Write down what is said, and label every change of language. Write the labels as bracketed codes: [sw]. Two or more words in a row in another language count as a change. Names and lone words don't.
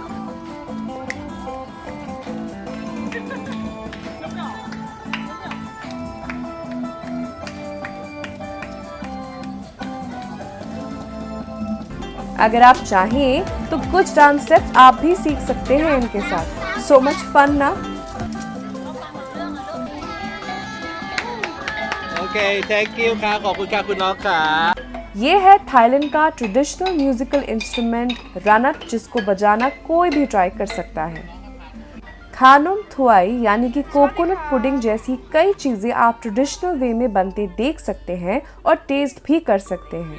[hi] अगर आप चाहें तो कुछ [en] dance steps [hi] आप भी सीख सकते हैं इनके साथ। [en] so much fun ना। okay, thank you [th] ค่ะ ขอบคุณ ค่ะ คุณน้อง ค่ะ [hi] ये है थाईलैंड का [en] traditional musical instrument [hi] रनट, जिसको बजाना कोई भी ट्राई कर सकता है। खानुम थुआई यानी कि [en] coconut pudding [hi] जैसी कई चीज़ें आप [en] traditional way [hi] में बनते देख सकते हैं और टेस्ट भी कर सकते हैं।